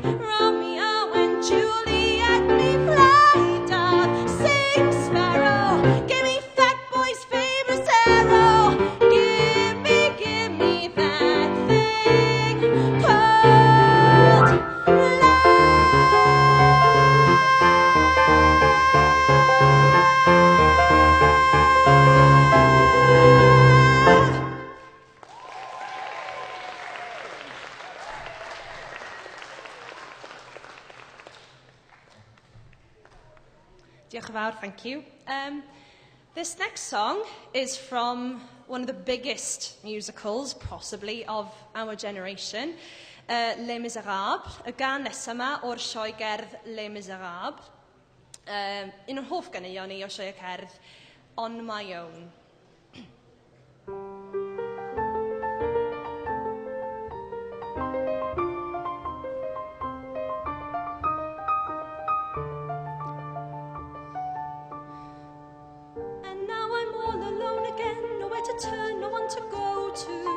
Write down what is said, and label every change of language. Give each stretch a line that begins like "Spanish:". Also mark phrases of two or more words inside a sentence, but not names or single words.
English: Romeo and Juliet, me fly, dove, sing, sparrow. Give me Fat Boy's famous arrow. Give me that thing called love.
Welsh: Diolch yn fawr,
English: thank you. This next song is from one of the biggest musicals, possibly, of our generation, Les Miserables.
Welsh: Y gan nesaf yma o'r sioe gerdd Les Miserables. Un o'n hoff ganeuon ni o sioe cerdd, On My Own.
English: And now I'm all alone again, nowhere to turn, no one to go to.